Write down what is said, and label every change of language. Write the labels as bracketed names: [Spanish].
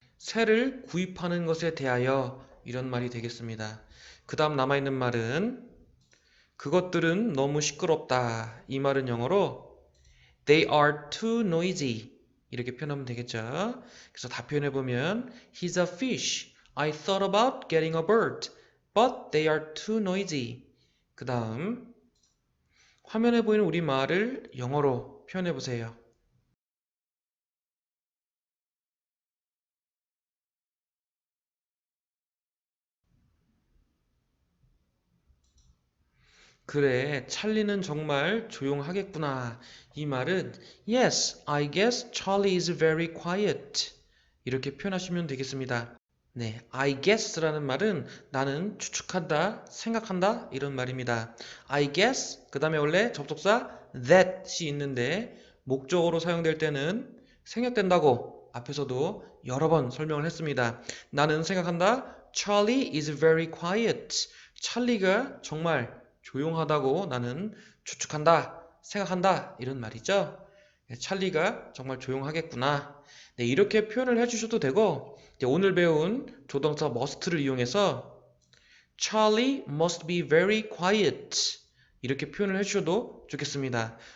[Korean] 새를 구입하는 것에 대하여 이런 말이 되겠습니다. 그 다음 남아있는 말은 그것들은 너무 시끄럽다. 이 말은 영어로 [English] They are too noisy [Korean] 이렇게 표현하면 되겠죠. 그래서 다 표현해보면 [English] He's a fish. I thought about getting a bird, but they are too noisy. [Korean] 그 다음 화면에 보이는 우리말을 영어로 표현해보세요. 그래, 찰리는 정말 조용하겠구나. 이 말은 [English] Yes, I guess Charlie is very quiet. [Korean] 이렇게 표현하시면 되겠습니다. 네, [English] I guess [Korean] 라는 말은 나는 추측한다, 생각한다 이런 말입니다. [English] I guess, [Korean] 그 다음에 원래 접속사 that이 있는데 목적어로 사용될 때는 생략된다고 앞에서도 여러 번 설명을 했습니다. 나는 생각한다, [English] Charlie is very quiet. [Korean] 찰리가 정말 조용하다고 나는 추측한다, 생각한다 이런 말이죠. 네, 찰리가 정말 조용하겠구나. 네, 이렇게 표현을 해주셔도 되고 오늘 배운 조동사 must를 이용해서 [English] Charlie must be very quiet [Korean] 이렇게 표현을 해주셔도 좋겠습니다.